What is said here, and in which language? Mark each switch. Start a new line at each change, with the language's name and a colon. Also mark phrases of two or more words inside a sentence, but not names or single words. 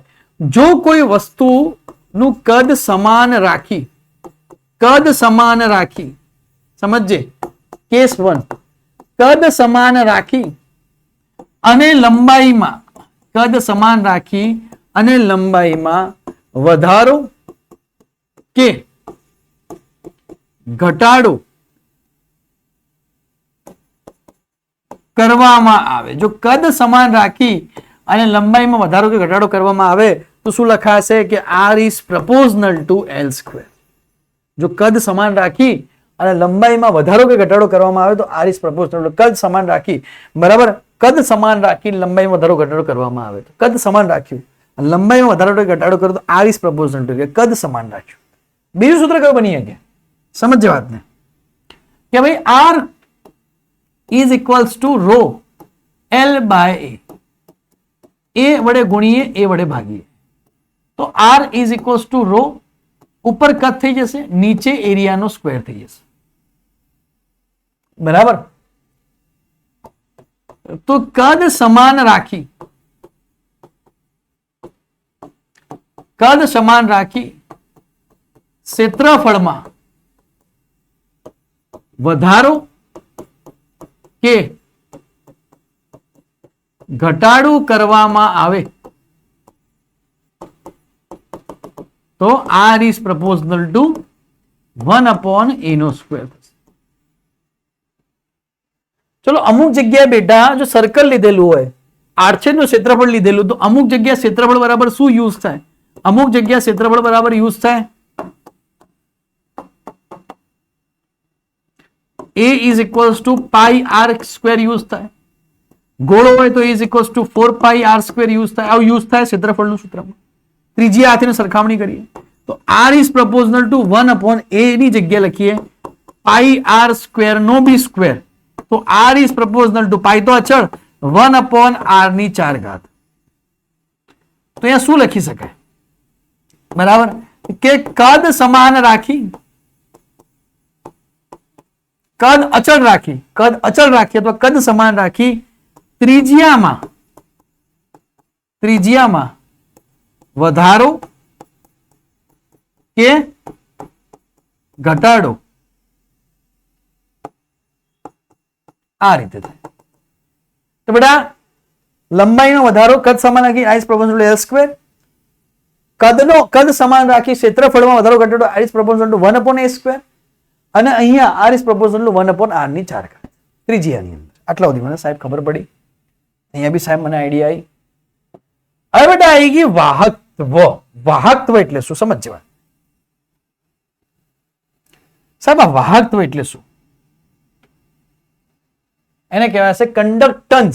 Gujarati: જો કોઈ વસ્તુનું કદ સમાન રાખી, સમજજે, કેસ 1, કદ સમાન રાખી અને લંબાઈમાં વધારો કે ઘટાડો કરવામાં આવે. જો કદ સમાન રાખી અને લંબાઈમાં વધારો કે ઘટાડો કરવામાં આવે તો શું લખાશે કે
English: R is proportional to L square.
Gujarati: જો કદ સમાન રાખી અને લંબાઈમાં વધારો કે ઘટાડો કરવામાં આવે તો
English: R is proportional to,
Gujarati: કદ સમાન રાખી, બરાબર, કદ સમાન રાખી લંબાઈમાં વધારો ઘટાડો કરવામાં આવે તો, કદ સમાન રાખ્યું લંબાઈમાં વધારો કે ઘટાડો કરો તો
English: R is proportional to,
Gujarati: કદ સમાન રાખ્યું. બીજું સૂત્ર કયું બની શકે, સમજજો વાતને, કે ભાઈ
English: R is equals to
Gujarati: રો
English: L by A
Gujarati: વડે ગુણીએ, A વડે ભાગીએ, તો
English: R is equals to
Gujarati: રો, ઉપર કદ થઈ જશે, નીચે એરિયાનો સ્ક્વેર થઈ જશે, બરાબર. તો કદ સમાન રાખી ક્ષેત્રફળમાં વધારો કે ઘટાડો કરવામાં આવે તો
English: R is proportional to
Gujarati: 1/a નો સ્ક્વેર. ચલો, અમુક જગ્યાએ બેટા જો સર્કલ લીધેલું હોય, આડછેદનું ક્ષેત્રફળ લીધેલું, તો અમુક જગ્યા ક્ષેત્રફળ બરાબર શું યુઝ થાય, અમુક જગ્યા ક્ષેત્રફળ બરાબર યુઝ થાય
English: A is equals to pi r square
Gujarati: યુઝ થાય, ગોળો હોય તો
English: A is equals to 4 pi r square
Gujarati: યુઝ થાય, આવું યુઝ થાય ક્ષેત્રફળનું સૂત્રમાં. ત્રીજી હાથની સરખામણી કરીએ તો
English: R is proportional to
Gujarati: 1/a ની જગ્યાએ લખીએ
English: pi r square
Gujarati: નો બી સ્ક્વેર, તો
English: R is proportional to,
Gujarati: પાઈ તો અચળ, 1/r ની 4 ઘાત. તો અહીંયા શું લખી શકાય, બરાબર, કે કદ સમાન રાખી, કદ અચળ રાખી અથવા કદ સમાન રાખી ત્રિજ્યામાં વધારો કે ઘટાડો આ રીતે થાય. તો બેટા લંબાઈનો વધારો કદ સમાન રાખી
English: I is proportional to L square,
Gujarati: કદ સમાન રાખી ક્ષેત્રફળમાં વધારો ઘટાડો
English: I is proportional to 1/a square,
Gujarati: અને અહીંયા
English: R is proportional to
Gujarati: 1/r ની 4 ઘાત ત્રિજ્યાની અંદર. આટલા સુધી મને સાહેબ ખબર પડી, અહીંયા બી સાહેબ મને આઈડિયા આવી. હવે બેટા આવી ગઈ વાહકત્વ. વાહકત્વ એટલે શું સમજવા સાહેબ, આ વાહકત્વ એટલે શું, એને કહેવાય છે કંડક્ટન્સ.